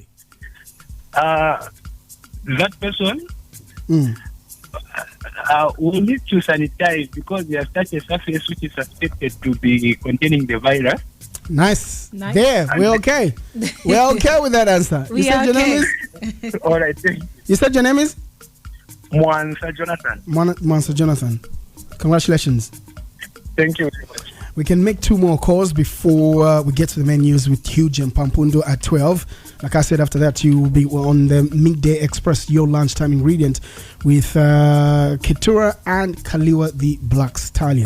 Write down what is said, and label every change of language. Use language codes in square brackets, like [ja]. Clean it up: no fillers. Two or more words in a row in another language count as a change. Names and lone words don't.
[en] That person will need to sanitize because there's such a surface which is suspected to be containing the virus. Nice. There, we're okay. We're okay with that answer. We you said are your name okay. is? All right, thank you. You said your name is? Mwansa Jonathan. Mwansa Jonathan. Congratulations. Thank you very much. We can make 2 more calls before we get to the menus with Huge and Pampundo at 12. Like I said, after that, you will be on the Midday Express, your lunchtime ingredient, with Keturah and Kaliwa the Black Stallion.